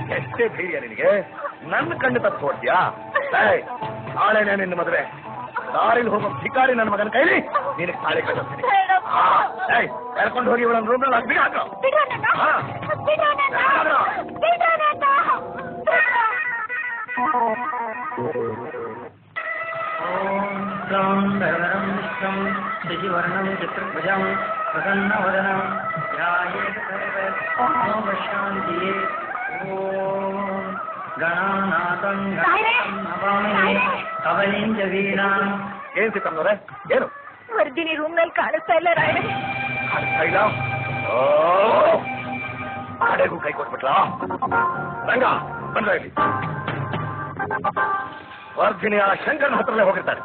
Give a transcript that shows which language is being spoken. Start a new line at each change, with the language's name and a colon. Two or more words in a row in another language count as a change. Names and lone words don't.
Kannada: ಎಷ್ಟೇ ಧೈರ್ಯ ನಿನಗೆ? ನನ್ನ ಕಣ್ಣು ತಪ್ಪು ಹೊಡ್ತೀಯಾ? ನಾಳೆನೇ ನಿನ್ನ ಮದುವೆ. ದಾರಿಲಿ ಹೋಗೋ ಭಿಕಾರಿ ನನ್ನ ಮಗನ ಕೈಲಿ ನಿನಗೆ ತಾಳಿ ಕಟ್ಟಿಸ್ತೀನಿ. ಕರ್ಕೊಂಡು ಹೋಗಿ ಇವಳನ್ನ ರೂಮ್ನಲ್ಲಿ ಹಾಕಿ ಹಾಕೋ.
Sanskrit: ऋषिवर्णं चतुर्भुजं प्रसन्नवदनं ध्यायेत् सर्वशान्तिये ॐ गणानाथं नमामि कवलिं च वीणाम्.
Kannada: ಏನ್ ಸಿಕ್ಕಂದ್ರೆ ಏನು ವರ್ದಿನಿ ರೂಮ್ ನಲ್ಲಿ ಕಾಣಿಸ್ತಾ ಇಲ್ಲ ರಾಯರೇ. ಕಾಣಿಸ್ತಾ ಇಲ್ಲ? ಆಡೆಗೂ ಕೈ ಕೊಟ್ಬಿಟ್ಲಾ? ರಂಗ ಬಂದ್ರ ಇಲ್ಲಿ. ವರ್ಧಿನಿ ಆ ಶಂಕರನ ಹತ್ರಲ್ಲೇ ಹೋಗಿರ್ತಾರೆ.